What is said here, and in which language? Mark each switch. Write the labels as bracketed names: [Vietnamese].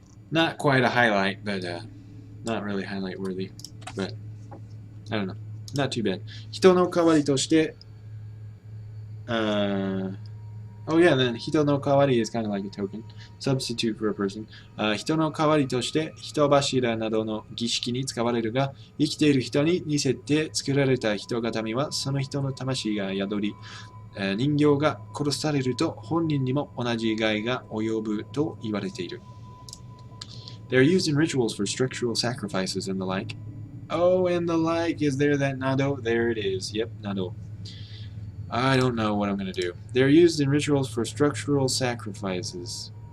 [English] Not quite a highlight, but not really highlight worthy. But I don't know. Not too bad. [Japanese] 人の代わりとして [English] Oh yeah, then [Japanese] 人の代わり [English] is kind of like a token, substitute for a person. [Japanese] 人の代わりとして人柱などの儀式に使われるが、生きている人に似せて作られた人形はその人の魂が宿り、人形が殺されると本人にも同じ害が及ぶと言われている。 [English] They are used in rituals for structural sacrifices and the like. Oh, and the like. Is there that nado? There it is. Yep, nado. I don't know what I'm going to do. They are used in rituals for structural sacrifices.